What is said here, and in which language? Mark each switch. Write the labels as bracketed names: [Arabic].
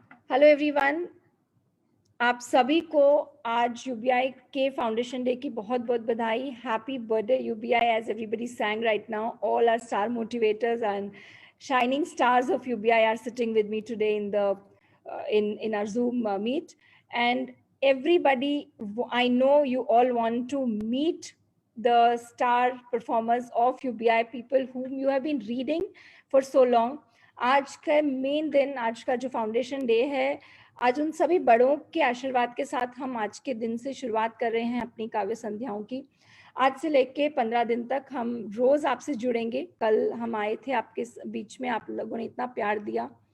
[English] hello everyone, [Hindi] आप सभी को आज यूबीआई के फाउंडेशन डे की बहुत बहुत बधाई। [English] Happy birthday UBI, as everybody sang right now. All our star motivators and shining stars of UBI are sitting with me today in the in our Zoom meet. And everybody, I know you all want to meet the star performers of UBI, people whom you have been reading for so long. [Hindi] आज का main दिन, आज का जो foundation day है, आज उन सभी बड़ों के आशीर्वाद के साथ हम आज के दिन से शुरुआत कर रहे हैं अपनी काव्य संध्याओं की। आज से लेके 15 दिन तक हम रोज आपसे जुड़ेंगे। कल हम आए थे आपके बीच में, आप लोगों ने इतना प्यार दिया।